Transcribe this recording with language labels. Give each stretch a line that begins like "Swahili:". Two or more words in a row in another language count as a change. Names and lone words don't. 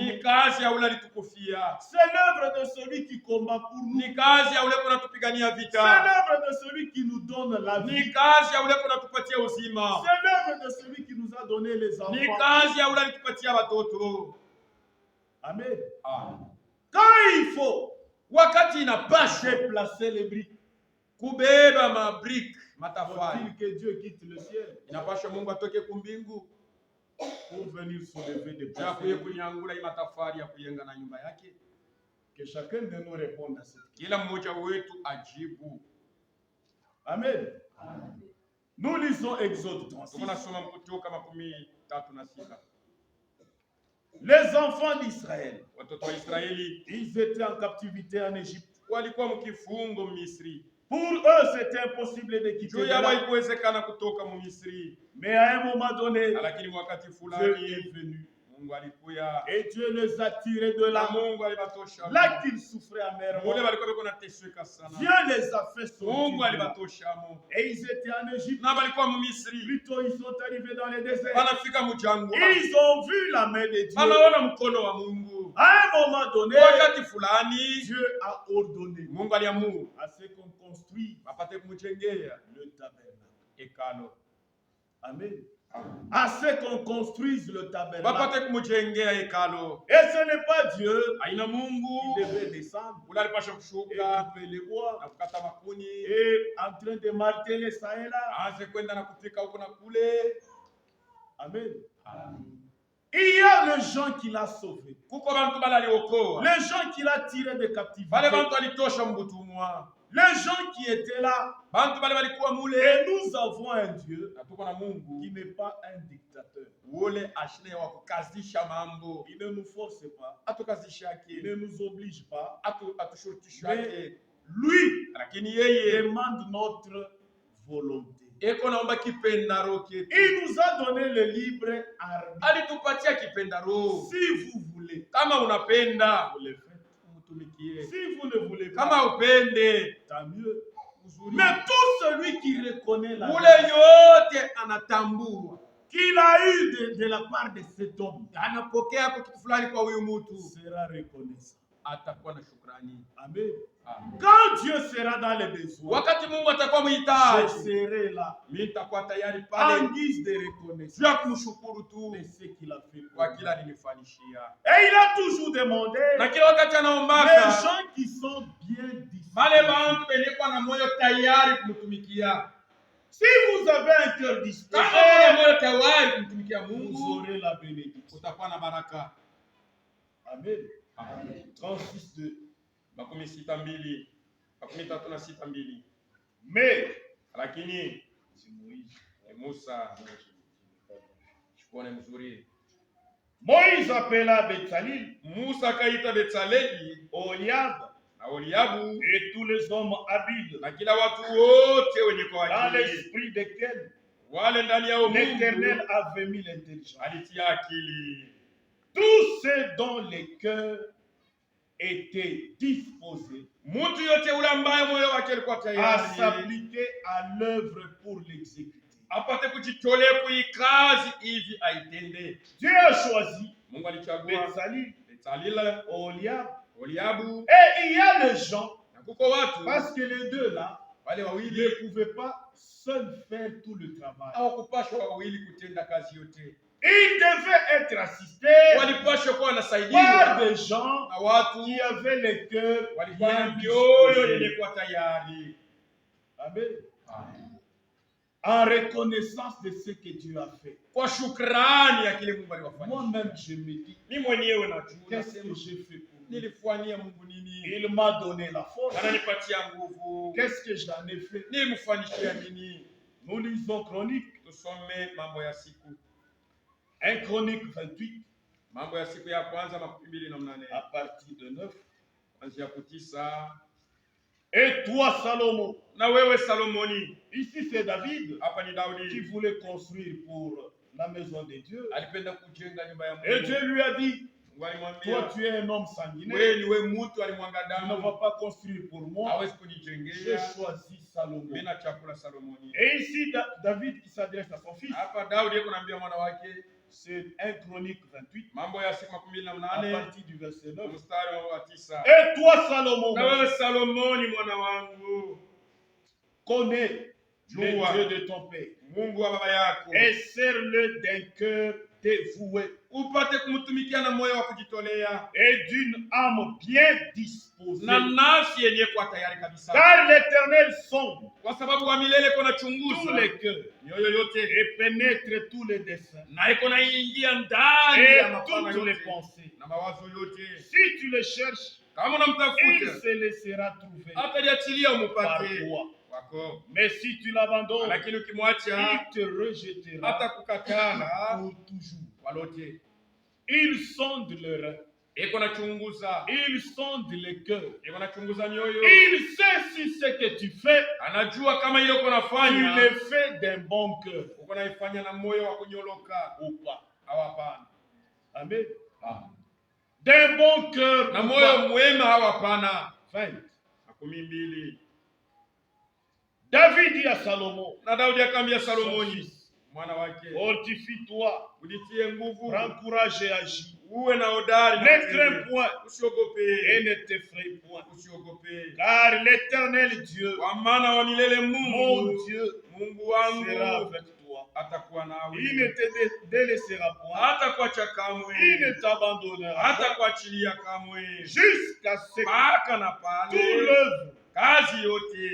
Swahili: ni kazi ya ule alitukufia,
French: C'est l'œuvre de celui qui combat pour nous.
Swahili: ni kazi ya ule kunatupigania
French: C'est
Swahili: vita,
French: l'œuvre de celui qui nous donne la vie.
Swahili: ni kazi ya ule kunatupatia uzima,
French: C'est l'œuvre de celui qui nous a donné les
Swahili: ni
French: enfants.
Swahili: kazi ya ule alitupatia watoto. Amen. Ah.
French: Quand il faut
Swahili: Wakati inapasha
French: déplacer les briques,
Swahili: kubeba mabriki
French: faut-il
Swahili: matafari,
French: que Dieu quitte le ciel
Swahili: inapasha Mungu atoke kumbingu
French: pour venir soulever des
Swahili: ya kuye
French: personnes?
Swahili: kunyangula hii matafari ya kuyenga na nyumba yake.
French: Que chacun de nous réponde à cette question.
Swahili: Kila mmoja wetu ajibu.
French: Amen. Nous lisons Exode 36.
Swahili: Tuko nasoma Kutoka 36.
French: Les enfants d'Israël,
Swahili: Watoto wa Israeli
French: ils étaient en captivité en Égypte.
Swahili: walikuwa mkifungo Misri.
French: Pour eux, c'était impossible de quitter
Swahili: Juu
French: de
Swahili: yao
French: là.
Swahili: haikuwezekana kutoka mu Misri,
French: Mais à un moment donné,
Swahili: lakini wakati
French: Dieu
Swahili: fulani
French: est venu
Swahili: Mungu alikuya
French: et Dieu les a tirés de
Swahili: na
French: là,
Swahili: Mungu alibatosha.
French: là qu'ils souffraient
Swahili: Mule
French: amèrement.
Swahili: walikuwa beko nateseka sana,
French: Dieu les a fait
Swahili: Mungu
French: sortir.
Swahili: alibatoshamo.
French: Et ils étaient en Égypte.
Swahili: Na walikuwa mu Misri,
French: Plutôt, ils sont arrivés dans les déserts.
Swahili: wanafika mjangwa,
French: Ils ont vu la main de Dieu.
Swahili: anaona mkono wa Mungu.
French: À un moment donné,
Swahili: Wakati fulani
French: Dieu a ordonné
Swahili: Mungu aliamuru
French: à ce qu'on construise
Swahili: apate kumjengea
French: le tabernacle.
Swahili: hekalo, Amen.
French: À ce qu'on construise le tabernacle.
Swahili: wapate kumjengea hekalo.
French: Et ce n'est pas Dieu
Swahili: Aina Mungu
French: qui devait descendre
Swahili: ule alipasha
French: et
Swahili: kushuka
French: couper les bois
Swahili: na kukata makuni,
French: et en train de marteler ça et là.
Swahili: aanze kwenda na kupika huko na kule. Amen.
French: Il y a les gens qu'il a sauvés,
Swahili: Kuko bantu bale aliokoa,
French: les gens qu'il a tirés de captivité,
Swahili: bale bantu alitosha mbutumwa,
French: les gens qui étaient là.
Swahili: bantu bale balikuwa mule.
French: Et nous avons un Dieu
Swahili: Na tuko na Mungu
French: qui n'est pas un dictateur.
Swahili: ule ashine wa kukazisha mambo,
French: Il ne nous force pas,
Swahili: atukazishake,
French: il ne nous oblige pas.
Swahili: atushurutishake,
French: Lui
Swahili: lakini yeye
French: demande notre volonté.
Swahili: eko naomba kipendaro ketu.
French: Il nous a donné le libre arbitre.
Swahili: Alitupatia kipendaro.
French: Si vous voulez,
Swahili: Kama unapenda
French: vous le faites.
Swahili: mtumikie,
French: Si vous ne voulez pas,
Swahili: kama upende
French: tant mieux.
Swahili: uzuri.
French: Mais tout celui qui reconnaît la
Swahili: Ule
French: grâce
Swahili: yote anatambua
French: qu'il a eu de la part de cet homme
Swahili: anapokea kwa kitu fulani kwa huyu mtu,
French: sera reconnaissant.
Swahili: atakuwa na shukrani. Amen. Amen.
French: Quand Dieu sera dans les besoins,
Swahili: Wakati Mungu atakuwa
French: je
Swahili: mhitaji,
French: serai là
Swahili: mimi nitakuwa tayari pale
French: en guise de reconnaissance
Swahili: ya kumshukuru tu
French: de ce qu'il a fait pour
Swahili: kwa
French: moi.
Swahili: kila alinifanyishia.
French: Et il a toujours demandé
Swahili: Na kila wakati
French: les
Swahili: anaombaka
French: gens qui sont bien
Swahili: wale
French: disposés.
Swahili: bantu wenye kuwa na moyo tayari kumtumikia.
French: Si vous avez un cœur disposé,
Swahili: Kama una moyo tayari kumtumikia
French: vous
Swahili: Mungu,
French: aurez la bénédiction.
Swahili: utakuwa na baraka. Amen. Amen. 36:2. 62, 36:2.
French: Mais,
Swahili: Lakini
French: c'est Moïse.
Swahili: Musa shukone mzuri.
French: Moïse appela Betsalil,
Swahili: Musa akaita Betsaleli Oliab na Oliabu
French: et tous les hommes habiles
Swahili: na kila watu wote wenye kwa
French: dans
Swahili: akili,
French: l'esprit desquels
Swahili: wale ndani yao Mungu
French: l'Éternel avait mis l'intelligence.
Swahili: alitia akili.
French: Tous ceux dont les cœurs étaient disposés
Swahili: Mtu yote ule ambaye moyo wake alikuwa
French: à
Swahili: tayari
French: s'appliquer à l'œuvre pour l'exécuter.
Swahili: apate kujitolea kuikazi hivi aitende.
French: Dieu a choisi
Swahili: Mungu alichagua Betsalil, Betsalila, Oliab, Oliabu
French: et il y a les gens,
Swahili: na kuko watu
French: parce que les deux là
Swahili: wale
French: ne
Swahili: wawili
French: pouvaient pas seuls faire tout le travail.
Swahili: hawakupashwa wawili kutenda kazi yote,
French: Ils devaient être assistés
Swahili: walipashwa kuwa
French: par
Swahili: wanasaidiwa
French: des gens
Swahili: na watu
French: qui avaient les cœurs
Swahili: walikuwa na
French: bien
Swahili: mioyo yenye
French: disposés.
Swahili: kuwa tayari. Amen.
French: En reconnaissance de ce que Dieu a fait.
Swahili: Kwa shukrani ya kile Mungu aliwafanyia.
French: Moi-même, je me dis,
Swahili: Mimi mwenyewe najua
French: qu'est-ce que
Swahili: nasema
French: j'ai fait pour lui?
Swahili: nilifanyia Mungu nini?
French: Il m'a donné la force.
Swahili: Ananipatia nguvu.
French: Qu'est-ce que j'en ai fait?
Swahili: Nilimfanyishia nini?
French: Nous lisons Chronique,
Swahili: Tusome Mambo ya Siku.
French: 1 Chronique 28,
Swahili: Mambo ya Siku ya kwanza 28
French: à partir de 9.
Swahili: kuanzia 9.
French: Et toi, Salomon,
Swahili: Na wewe Salomoni,
French: ici c'est David
Swahili: hapa ni
French: qui
Swahili: Daudi,
French: voulait construire pour la maison de Dieu.
Swahili: alipenda kujenga nyumba ya
French: Et
Swahili: Mungu.
French: Dieu lui a dit,
Swahili: Mungu alimwambia,
French: toi tu es un homme sanguinaire,
Swahili: wewe ni wewe mtu alimwanga
French: tu ne
Swahili: damu,
French: vas pas construire pour moi.
Swahili: hawezi
French: J'ai
Swahili: kunijengea.
French: choisi Salomon.
Swahili: Mimi na chakula Salomoni.
French: Et ici, David qui s'adresse à son fils,
Swahili: Hapa Daudi yeko naambia mwana wake,
French: c'est 1 Chronique 28,
Swahili: Mambo ya Siku
French: à 28 partir du verset 9.
Swahili: mstari wa 9.
French: Et toi, Salomon,
Swahili: Na wewe Salomoni mwana wangu,
French: connais le
Swahili: Jua
French: Dieu de ton père
Swahili: Mungu wa baba yako,
French: et sers-le d'un cœur dévoué
Swahili: upate kumtumikia na moyo wa kujitolea
French: et d'une âme bien disposée.
Swahili: na nafsi yenye kuwa tayari kabisa,
French: Car l'Éternel sonde
Swahili: kwa sababu wa milele kona
French: tous
Swahili: chunguza
French: les cœurs
Swahili: mioyo yote
French: et pénètre tous les desseins
Swahili: na iko naingia ndani
French: et
Swahili: ya mapana
French: toutes les
Swahili: yote
French: pensées.
Swahili: na mawazo yote.
French: Si tu le cherches,
Swahili: Kama
French: il
Swahili: unamtafuta
French: se laissera trouver
Swahili: ataliachilia
French: par
Swahili: umupate
French: toi.
Swahili: wako,
French: Mais si tu l'abandonnes,
Swahili: lakini ukimwacha
French: il te rejettera
Swahili: hata kukatala
French: pour toujours.
Swahili: walote.
French: Il sonde le rein,
Swahili: Iko nachunguza,
French: il sonde le cœur.
Swahili: iko nachunguza mioyo,
French: Il sait si ce que tu fais,
Swahili: anajua kama ile uko
French: tu
Swahili: nafanya
French: le fais d'un bon cœur
Swahili: uko naifanya na moyo wa kunyoloka
French: ou pas.
Swahili: au hapana.
French: Amen. D'un bon cœur
Swahili: Na
French: ou
Swahili: moyo
French: pas.
Swahili: mwema au hapana. 20. 12.
French: David dit à Salomon,
Swahili: Na Daudi akamwambia
French: son Salomoni fils,
Swahili: mwana wake,
French: fortifie-toi,
Swahili: ujitie nguvu,
French: prends courage et agis.
Swahili: uwe na hodari na
French: Ne
Swahili: utende.
French: crains point et
Swahili: Usiogope,
French: ne t'effraie point.
Swahili: usiogope,
French: Car l'Éternel Dieu,
Swahili: kwa maana wa milele
French: mon
Swahili: Mungu,
French: Dieu,
Swahili: Mungu
French: sera
Swahili: wangu
French: avec toi.
Swahili: atakuwa nawe,
French: Il ne te délaissera point.
Swahili: hatakuacha
French: Il
Swahili: kamwe,
French: ne t'abandonnera pas
Swahili: hatakuachilia kamwe,
French: jusqu'à ce que
Swahili: mpaka na
French: toute
Swahili: pale
French: l'œuvre
Swahili: kazi yote